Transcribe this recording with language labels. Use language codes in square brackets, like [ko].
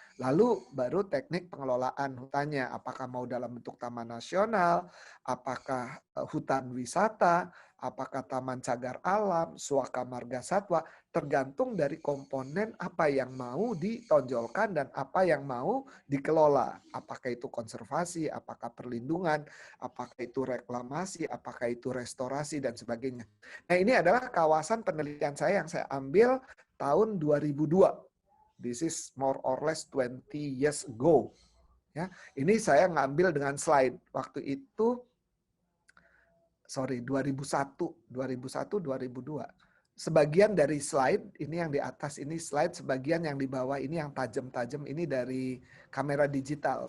[id] Lalu baru teknik pengelolaan hutannya, apakah mau dalam bentuk taman nasional, apakah hutan wisata, apakah taman cagar alam, suaka marga satwa, tergantung dari komponen apa yang mau ditonjolkan dan apa yang mau dikelola. Apakah itu konservasi, apakah perlindungan, apakah itu reklamasi, apakah itu restorasi, dan sebagainya. Nah, ini adalah kawasan penelitian saya yang saya ambil tahun 2002. [en] This is more or less 20 years ago. [id] Ya, ini saya ngambil dengan slide. Waktu itu 2001, 2002. Sebagian dari slide, ini yang di atas ini slide, sebagian yang di bawah ini yang tajam-tajam ini dari kamera digital.